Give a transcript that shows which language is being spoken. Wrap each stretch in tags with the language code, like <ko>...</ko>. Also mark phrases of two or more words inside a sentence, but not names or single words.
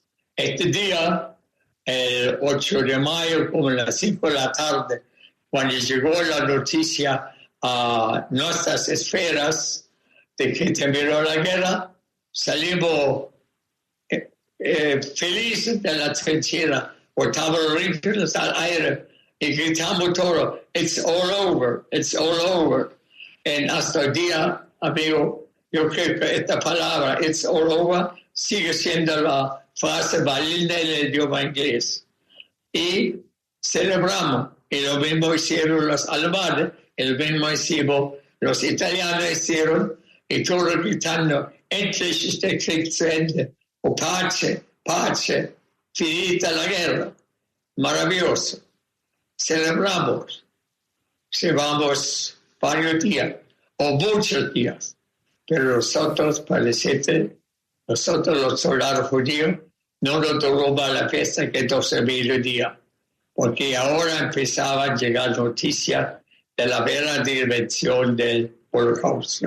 <es>Este día, el 8 de mayo, como a las 5 de la tarde, cuando llegó la noticia a nuestras esferas de que terminó la guerra, salimos felices de la trinchera, botamos los rifles al aire y gritamos todo,</es> <en>it's all over, it's all over.</en> <es>Y hasta el día, amigo, yo creo que esta palabra,</es> <en>it's all over,</en> <es>sigue siendo la frase válida en el idioma inglés. Y celebramos, y lo mismo hicieron los alemanes, el mismo hicieron los italianos hicieron, y todos gritando,</es> <de>endlich ist der Krieg zu Ende,</de> <it>o pace, pace, finita la guerra.</it> <es>Maravilloso. Celebramos varios días, o muchos días, pero nosotros, palestinos, nosotros los soldados judíos, no nos duró más la fiesta que 12.000 días, porque ahora empezaban a llegar noticias de la verdadera dimensión del Holocausto.</es>